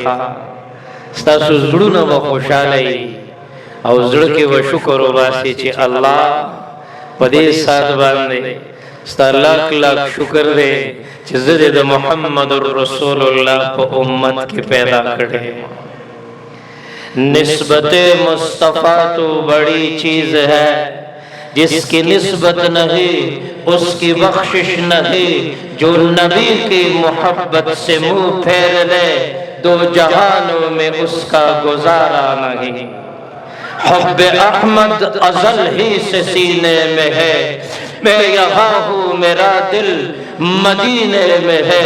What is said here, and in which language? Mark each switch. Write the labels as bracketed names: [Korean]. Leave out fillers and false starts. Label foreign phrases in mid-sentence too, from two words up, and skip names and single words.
[Pashto] ستاسو زړونه به خوشحاله یي او زړه کې به شکر وباسي چې الله په دې ساعت باندې ستا لاک لاک شکر دی چې زه دې د محمد [Arabic] رسول الله [Pashto] په امت کې پیدا کړی. [Urdu] نسبت مصطفیٰ تو بڑی چیز ہے جس کی نسبت نہیں اس کی بخشش نہیں. جو نبی کی محبت سے منہ پھیر لے دو جہانوں میں اس کا گزارا نہیں. حب احمد ازل ہی سے سینے میں ہے میں یہاں ہوں میرا دل مدینے میں ہے.